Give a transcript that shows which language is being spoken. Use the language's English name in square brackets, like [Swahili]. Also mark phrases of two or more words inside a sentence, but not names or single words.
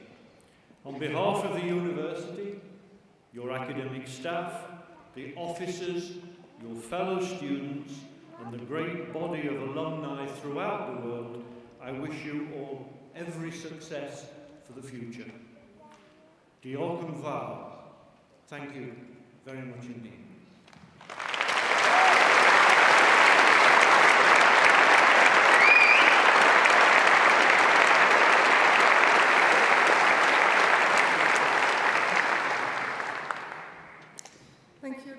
[English] On behalf of the university, your academic staff, the officers, your fellow students, and the great body of alumni throughout the world, I wish you all every success for the future. [Welsh] Diolch yn fawr. [English] Thank you very much indeed. Thank you.